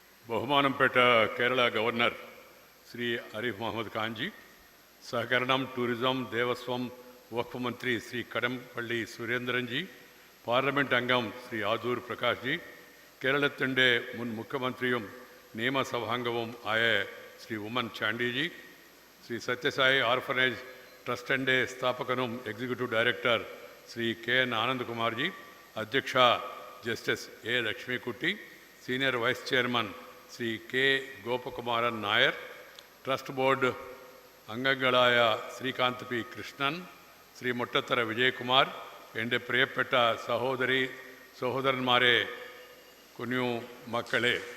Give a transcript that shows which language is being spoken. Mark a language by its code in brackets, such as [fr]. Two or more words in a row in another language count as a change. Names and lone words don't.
[ml] ബഹുമാനപ്പെട്ട കേരള ഗവർണർ ശ്രീ ആരിഫ് മുഹമ്മദ് ഖാൻജി, സഹകരണം, ടൂറിസം, ദേവസ്വം, വഖഫ് മന്ത്രി ശ്രീ കടംപള്ളി സുരേന്ദ്രൻജി, പാർലമെൻറ്റ് അംഗം ശ്രീ ആദൂർ പ്രകാശ്ജി, കേരളത്തിൻ്റെ മുൻ മുഖ്യമന്ത്രിയും നിയമസഭാംഗവും ആയ ശ്രീ ഉമ്മൻ ചാണ്ടിജി, ശ്രീ സത്യസായി ഓർഫനേജ് ട്രസ്റ്റിൻ്റെ സ്ഥാപകനും എക്സിക്യൂട്ടീവ് ഡയറക്ടർ ശ്രീ കെ ആനന്ദ് കുമാർജി, അധ്യക്ഷ ജസ്റ്റിസ് എ ലക്ഷ്മിക്കുട്ടി, സീനിയർ വൈസ് ചെയർമാൻ ശ്രീ കെ ഗോപകുമാരൻ നായർ, ട്രസ്റ്റ് ബോർഡ് അംഗങ്ങളായ ശ്രീകാന്ത് പി കൃഷ്ണൻ, ശ്രീ മുട്ടത്തറ വിജയകുമാർ, എൻ്റെ പ്രിയപ്പെട്ട സഹോദരന്മാരെ, കുഞ്ഞു മക്കളെ,